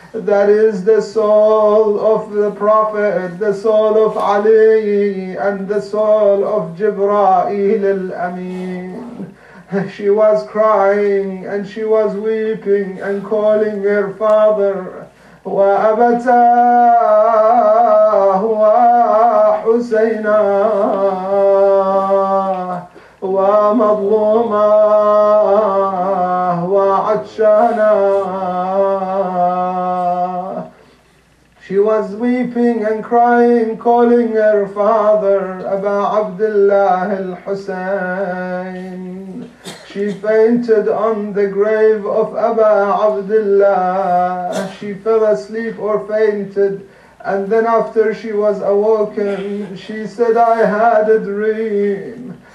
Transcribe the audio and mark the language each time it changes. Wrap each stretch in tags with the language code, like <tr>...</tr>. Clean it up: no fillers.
<en>That is the soul of the Prophet, the soul of Ali, and the soul of Jibreel al-Amin. She was crying and she was weeping and calling her father.</en> <ar>وأبتاه وحسينا ومظلوماه وعطشانا.</ar> <en>She was weeping and crying, calling her father, Aba Abdullah al-Hussein. She fainted on the grave of Aba Abdullah. She fell asleep or fainted, and then after she was awoken, she said, I had a dream.</en>